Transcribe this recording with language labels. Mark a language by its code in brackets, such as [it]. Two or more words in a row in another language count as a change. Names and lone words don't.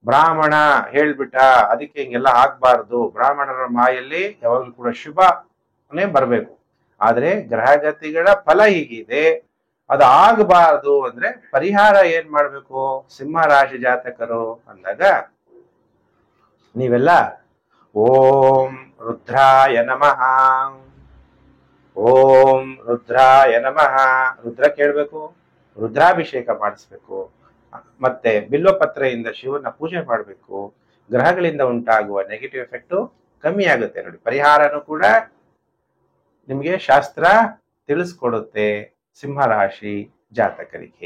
[kn] ಬ್ರಾಹ್ಮಣ ಹೇಳ್ಬಿಟ್ಟ, ಅದಕ್ಕೆ ಹಿಂಗೆಲ್ಲ ಆಗ್ಬಾರ್ದು. ಬ್ರಾಹ್ಮಣರ ಮಾಯಲ್ಲಿ ಯಾವಾಗಲೂ ಕೂಡ ಶುಭನೇ ಬರಬೇಕು. ಆದ್ರೆ ಗ್ರಹಗತಿಗಳ ಫಲ ಹೀಗಿದೆ, ಅದು ಆಗಬಾರ್ದು ಅಂದ್ರೆ ಪರಿಹಾರ ಏನ್ ಮಾಡ್ಬೇಕು? ಸಿಂಹ ರಾಶಿ ಜಾತಕರು ಅಂದಾಗ ನೀವೆಲ್ಲ [sa] ಓಂ ರುದ್ರಾಯ ನಮಃ, ಓಂ ರುದ್ರಾಯ ನಮಃ [kn] ರುದ್ರ ಕೇಳ್ಬೇಕು, ರುದ್ರಾಭಿಷೇಕ ಮಾಡಿಸ್ಬೇಕು, ಮತ್ತೆ ಬಿಲ್ವಪತ್ರೆಯಿಂದ ಶಿವನ ಪೂಜೆ ಮಾಡಬೇಕು. ಗ್ರಹಗಳಿಂದ ಉಂಟಾಗುವ [en] negative effect [kn] ಕಮ್ಮಿ ಆಗುತ್ತೆ. ನೋಡಿ, ಪರಿಹಾರನೂ ಕೂಡ ನಿಮಗೆ ಶಾಸ್ತ್ರ ತಿಳಿಸ್ಕೊಡುತ್ತೆ ಸಿಂಹರಾಶಿ ಜಾತಕರಿಗೆ.